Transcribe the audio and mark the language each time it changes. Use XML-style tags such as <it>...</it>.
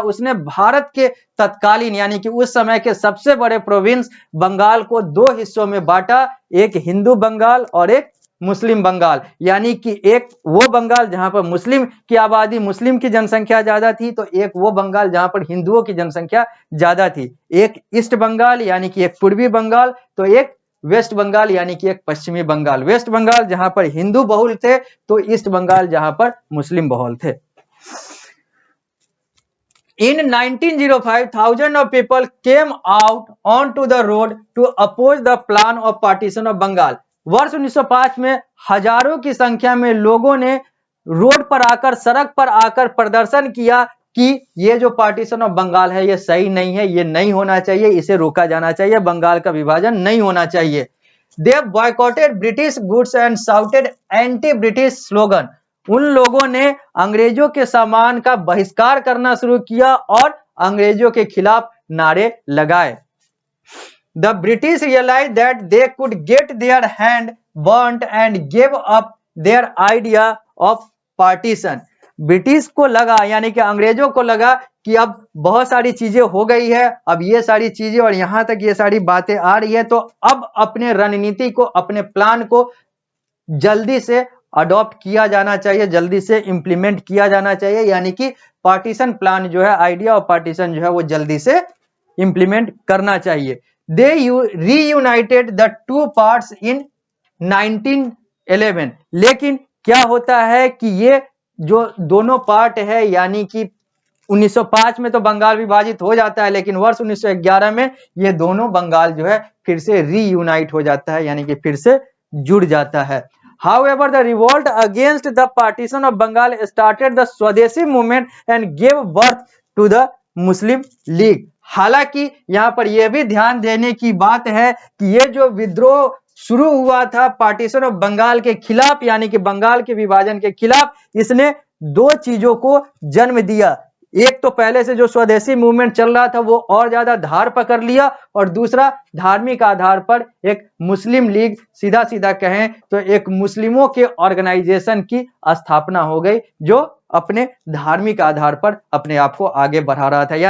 <hi>उसने भारत के तत्कालीन, यानी कि उस समय के सबसे बड़े प्रोविंस बंगाल को दो हिस्सों में बांटा, एक हिंदू बंगाल और एक मुस्लिम बंगाल, यानी कि एक वो बंगाल जहां पर मुस्लिम की आबादी, मुस्लिम की जनसंख्या ज्यादा थी, तो एक वो बंगाल जहां पर हिंदुओं की जनसंख्या ज्यादा थी। एक ईस्ट बंगाल, यानी कि एक पूर्वी बंगाल, तो एक वेस्ट बंगाल, यानी कि एक पश्चिमी बंगाल। वेस्ट बंगाल जहां पर हिंदू बहुल थे, तो ईस्ट बंगाल जहां पर मुस्लिम बहुल थे।</hi> <en>In 1905, thousands of people came out onto the road to oppose the plan of partition of Bengal.</en> <hi>वर्ष 1905 में हजारों की संख्या में लोगों ने रोड पर आकर, सड़क पर आकर प्रदर्शन किया कि ये जो पार्टीशन ऑफ बंगाल है ये सही नहीं है, ये नहीं होना चाहिए, इसे रोका जाना चाहिए, बंगाल का विभाजन नहीं होना चाहिए।</hi> <en>They boycotted British goods and shouted anti-British slogan.</en> <hi>उन लोगों ने अंग्रेजों के सामान का बहिष्कार करना शुरू किया और अंग्रेजों के खिलाफ नारे लगाए।</hi> <en>The British realized that they could get their hand burnt and gave up their idea of partition.</en> <hi>British को लगा यानी कि अंग्रेजों को लगा कि अब बहुत सारी चीजें हो गई है, अब ये सारी चीजें और यहां तक ये सारी बातें आ रही है, तो अब अपने रणनीति को, अपने प्लान को जल्दी से अडॉप्ट किया जाना चाहिए, जल्दी से इंप्लीमेंट किया जाना चाहिए, यानी कि पार्टीशन प्लान जो है, आइडिया ऑफ पार्टीशन जो है वो जल्दी से इंप्लीमेंट करना चाहिए।</hi> <en>They reunited the two parts in 1911।</en> <hi>लेकिन क्या होता है कि ये जो दोनों पार्ट है, यानी कि 1905 में तो बंगाल विभाजित हो जाता है, लेकिन वर्ष 1911 में ये दोनों बंगाल जो है फिर से रीयूनाइट हो जाता है, यानी कि फिर से जुड़ जाता है।</hi> <en>However, the revolt against the partition of Bengal started the Swadeshi movement and gave birth to the Muslim League.</en> <hi>हालांकि यहाँ पर यह भी ध्यान देने की बात है कि ये जो विद्रोह शुरू हुआ था पार्टीशन ऑफ बंगाल के खिलाफ, यानी कि बंगाल के विभाजन के खिलाफ, इसने दो चीजों को जन्म दिया। एक तो पहले से जो स्वदेशी मूवमेंट चल रहा था वो और ज्यादा धार पकड़ लिया, और दूसरा धार्मिक आधार पर एक मुस्लिम लीग, सीधा सीधा कहें तो एक मुस्लिमों के ऑर्गेनाइजेशन की स्थापना हो गई, जो अपने धार्मिक आधार पर अपने आप को आगे बढ़ा रहा था।</hi>